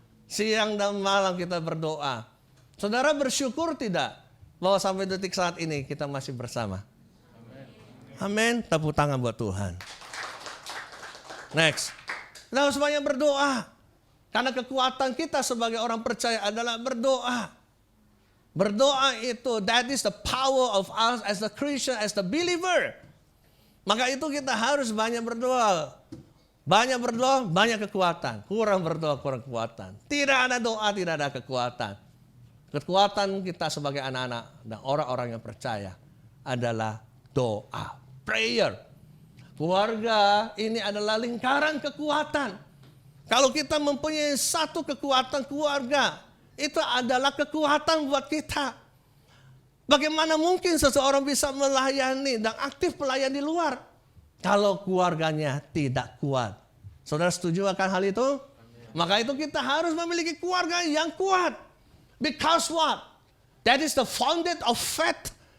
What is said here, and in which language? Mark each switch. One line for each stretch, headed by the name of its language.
Indonesian: Siang dan malam kita berdoa. Saudara bersyukur tidak bahwa sampai detik saat ini kita masih bersama? Amin. Tepuk tangan buat Tuhan. Next. Kita harus banyak berdoa. Karena kekuatan kita sebagai orang percaya adalah berdoa. Berdoa itu,
English: that is the power of us as the Christian, as the believer.
Indonesian: Maka itu kita harus banyak berdoa. Banyak berdoa, banyak kekuatan. Kurang berdoa, kurang kekuatan. Tidak ada doa, tidak ada kekuatan. Kekuatan kita sebagai anak-anak dan orang-orang yang percaya adalah doa. Prayer. Keluarga ini adalah lingkaran kekuatan. Kalau kita mempunyai satu kekuatan keluarga, itu adalah kekuatan buat kita. Bagaimana mungkin seseorang bisa melayani dan aktif melayani di luar kalau keluarganya tidak kuat? Saudara setuju akan hal itu? Maka itu kita harus memiliki keluarga yang kuat.
English: Because what? That is the foundation of faith.